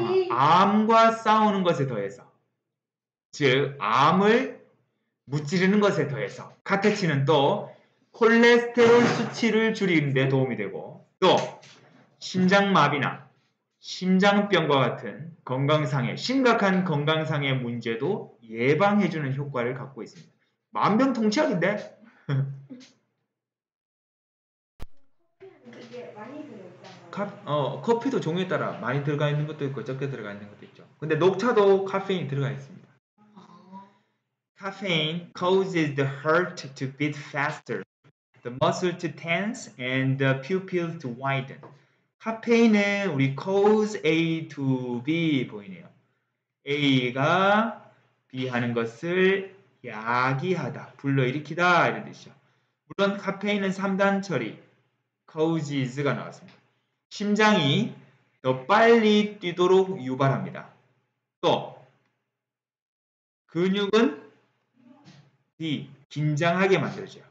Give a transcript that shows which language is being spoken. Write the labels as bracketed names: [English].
[Korean] 암과 싸우는 것에 더해서, 즉 암을 무찌르는 것에 더해서 카테친은 또 콜레스테롤 수치를 줄이는 데 도움이 되고 또 심장마비나 심장병과 같은 심각한 건강상의 문제도 예방해주는 효과를 갖고 있습니다. 만병통치약인데? 그게 많이 들어있잖아요. 커피도 종류에 따라 많이 들어가 있는 것도 있고 적게 들어가 있는 것도 있죠. 근데 녹차도 카페인이 들어가 있습니다. [English] Caffeine causes the heart to beat faster, the muscle to tense, and the pupil to widen. [Korean] 카페인은 우리 [English] cause A to B [Korean] 보이네요. A가 B 하는 것을 야기하다, 불러일으키다 이런 뜻이죠. 물론 카페인은 3단 처리, causes가 나왔습니다. 심장이 더 빨리 뛰도록 유발합니다. 또 근육은 D, 긴장하게 만들어줘요.